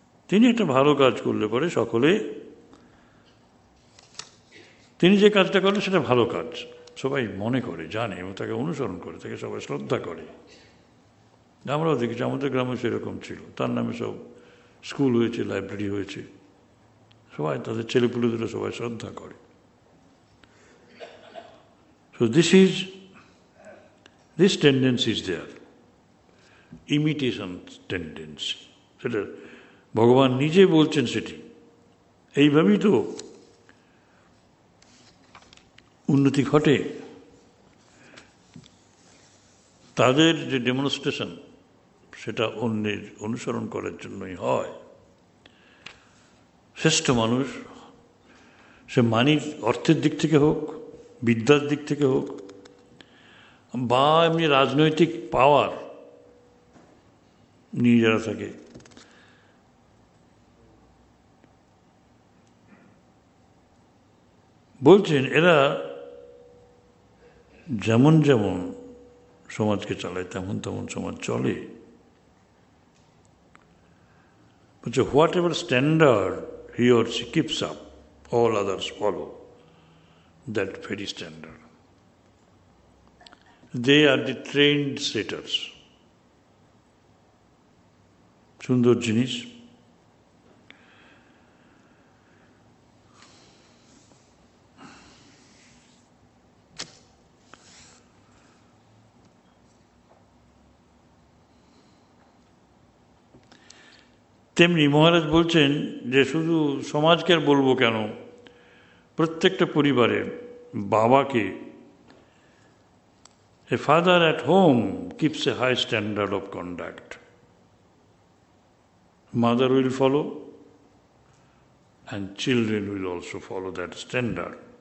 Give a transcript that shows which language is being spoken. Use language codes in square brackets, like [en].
[bn] তিনি একটা ভালো কাজ করলে পরে সকলে, তিনি যে কাজটা করেন সেটা ভালো কাজ সবাই মনে করে, জানে এবং তাকে অনুসরণ করে, তাকে সবাই শ্রদ্ধা করে। আমরাও দেখেছি, আমাদের গ্রামে সেরকম ছিল। তার নামে সব স্কুল হয়েছে, লাইব্রেরি হয়েছে, সবাই তাদের ছেলেপুলেদেরও সবাই শ্রদ্ধা করে। [en] So this tendency is there, imitation tendency, [bn] সেটা ভগবান নিজে বলছেন। সেটি এইভাবেই তো উন্নতি ঘটে। তাদের যে ডেমনস্ট্রেশন, সেটা অন্যের অনুসরণ করার জন্যই হয়। শ্রেষ্ঠ মানুষ, সে মানির অর্থের দিক থেকে হোক, বিদ্যার দিক থেকে হোক, বা এমনি রাজনৈতিক পাওয়ার নিয়ে যারা থাকে, বলছেন এরা যেমন যেমন সমাজকে চালায় তেমন তেমন সমাজ চলে। বলছে [en] Whatever standard he or she keeps up, all others follow that very standard. They are the trained setters. [bn] সুন্দর জিনিস। তেমনি মহারাজ বলছেন যে শুধু সমাজকে আর বলবো কেন, প্রত্যেকটা পরিবারের বাবাকে, [en] a father at home keeps a high standard of conduct. Mother will follow and children will also follow that standard.